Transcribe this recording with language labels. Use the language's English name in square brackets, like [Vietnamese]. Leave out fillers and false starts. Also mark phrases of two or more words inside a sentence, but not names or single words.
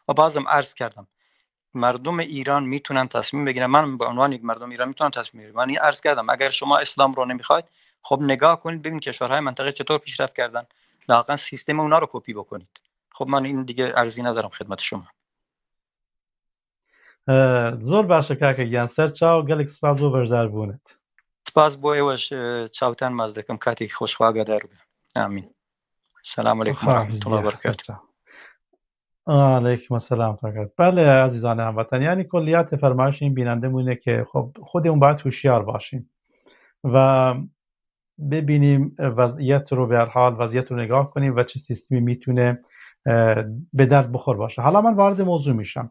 [Persian] و بازم عرض کردم مردم ایران میتونن تصمیم بگیرن. من به عنوان یک مردم ایران میتونم تصمیم بگیرم. من عرض کردم اگر شما اسلام رو نمیخواید، خب نگاه کنید ببینید کشورهای منطقه چطور پیشرفت کردن، لااقل سیستم اونا رو کپی بکنید. خب من این دیگه ارزی ندارم خدمت شما. [Central Kurdish] زۆر باشە کاکە گیان سەر چاو گەلێک سپاس بۆ بەشداربوونت. سپاس بۆ ئێوەش چاوتان ماز دەکەم کاتێکی خۆشخواگەدار بێ. ئامین. [Arabic] السلام علیکم ورحمة الله وبركاته. علیکم السلام کاکە. [Persian] بله عزیزان هموطن، یعنی کلیت فرمایش این بیننده مونه که خب خودمون باید هوشیار باشیم و ببینیم وضعیت رو، به هر حال وضعیت رو نگاه کنیم و چه سیستمی میتونه به درد بخور باشه. حالا من وارد موضوع میشم.